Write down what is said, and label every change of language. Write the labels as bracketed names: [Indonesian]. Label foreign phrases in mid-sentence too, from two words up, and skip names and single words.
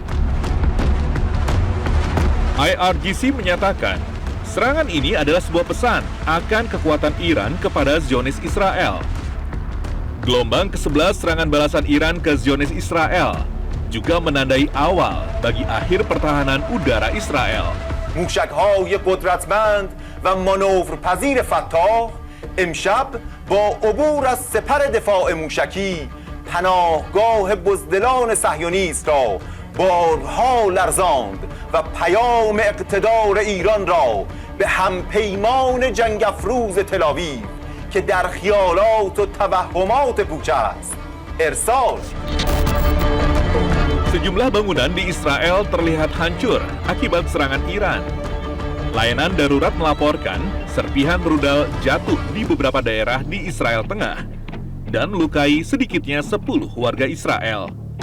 [Indonesian] IRGC menyatakan, serangan ini adalah sebuah pesan akan kekuatan Iran kepada Zionis Israel. Gelombang ke-11 serangan balasan Iran ke Zionis Israel juga menandai awal bagi akhir pertahanan udara Israel. [Persian] موشک‌های قدرتمند و مانورپذیر فتاح امشب با عبور از سپر دفاع موشکی پناهگاه بزدلان صهیونیست را بارها لرزاند و پیام اقتدار ایران را به همپیمان جنگ افروز تل‌آویو که در خیالات و توهمات پوچ است ارسال. [Indonesian] Sejumlah bangunan di Israel terlihat hancur akibat serangan Iran. Layanan darurat melaporkan serpihan rudal jatuh di beberapa daerah di Israel Tengah dan melukai sedikitnya 10 warga Israel.